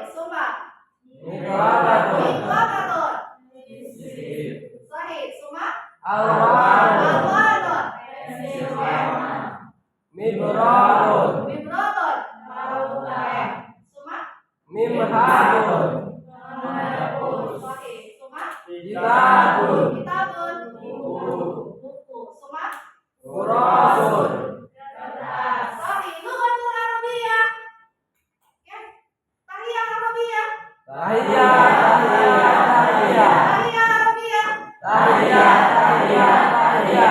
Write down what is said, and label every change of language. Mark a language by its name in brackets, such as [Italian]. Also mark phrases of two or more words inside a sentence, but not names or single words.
[Indonesian] Coba. [Arabic] Miqrabatun. Miqrabatun. [Indonesian] Sip. [Arabic] صحيح. ثم. Alwanun. Alwanun. Mibratun. Mibratun. Suma. Mimhatun. صحيح. ثم. Kitabun. Kitabun. [Indonesian] Buku. Buku. Suma. [Arabic] Kurasun. صحيح. لغة العربية. يا. تحية عربية. تحية، تحية، تحية. تحية عربية. تحية، تحية، تحية.